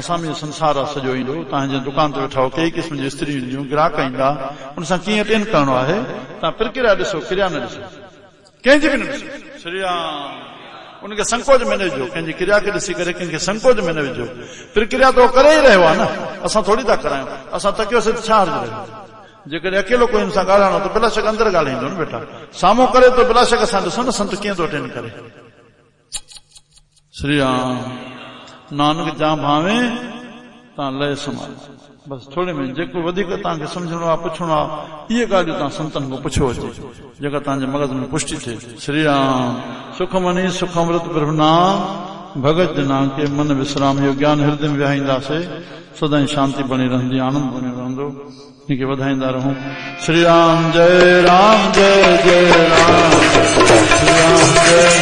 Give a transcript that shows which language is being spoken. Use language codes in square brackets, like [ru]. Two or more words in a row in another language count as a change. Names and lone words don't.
[sd] साम्हूं संसार आहे सॼो ईंदो तव्हांजे दुकान ते वेठा कई क़िस्म जूं स्त्रियूं ईंदियूं ग्राहक ईंदा उन सां कीअं अटेन करणो आहे तव्हां प्रक्रिया ॾिसो क्रिया न ॾिसो कंहिंजी बि न ॾिसो श्री राम उनखे संकोच में न विझो कंहिंजी क्रिया खे ॾिसी करे कंहिंखे संकोच में न विझो प्रक्रिया तो करे ई रहियो आहे न असां थोरी था करायूं असां तकियोसीं त छा अर्ज़ु रहियो जेकॾहिं अकेलो कोई हिन सां ॻाल्हाइणो त बिला शक अंदरि ॻाल्हाईंदो न बेटा साम्हूं करे तो बिला शक असां ॾिसो न संत कीअं थो अटेंड करे श्री राम नानक जा भावे तव्हां लय संभाल बस थोरे में जेको वधीक तव्हांखे सम्झणो आहे पुछणो आहे इहे ॻाल्हियूं तव्हां संतनि खां पुछो अचे जेका तव्हांजे मगज़ में पुष्टि थिए श्री राम [pa] ਸੁਖਮਨੀ ਸੁਖਮ੍ਰਿਤ ਪ੍ਰਭੁ ਨਾਮ ਭਗਤ ਜਨਾ ਕੇ ਮਨ ਵਿਸ਼੍ਰਾਮ [sd] यो ज्ञान हृदय में विहाईंदासीं सदाई शांति बनी रहंदी आनंद बनी रहंदो इनके वधाईंदा रहूं श्री राम जय राम जय जय राम श्री राम जय